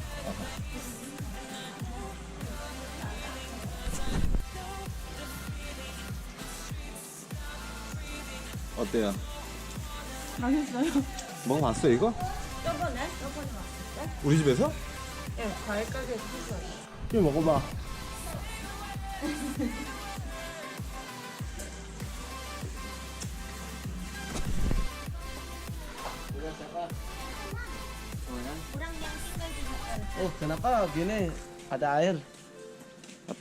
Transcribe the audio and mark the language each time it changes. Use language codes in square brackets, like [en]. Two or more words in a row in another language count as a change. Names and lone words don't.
[ko] 어때요? 맛있어요. 먹어봤어, 이거? 저번에 왔을 때? 우리 집에서? 네, 과일 가게에서 샀어요. 이거 먹어봐. [id] Kurang yang tinggal di hotel. Oh, kenapa gini? Ada air. [ko] 아빠.